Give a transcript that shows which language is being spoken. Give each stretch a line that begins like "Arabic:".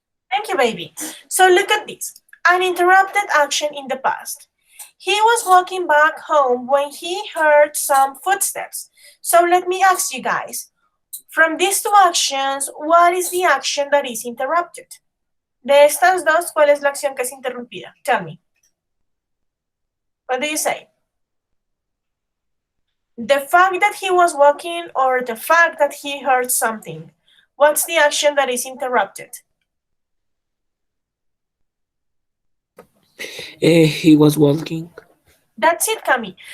English: Thank you, baby. So look at this. An interrupted action in the past. He was walking back home when he heard some footsteps. So let me ask you guys, from these two actions, what is the action that is interrupted?
Spanish: De estas dos, ¿cuál es la acción que es interrumpida?
English: Tell me. What do you say? The fact that he was walking or the fact that he heard something? What's the action that is interrupted? He was walking. That's it, Cami.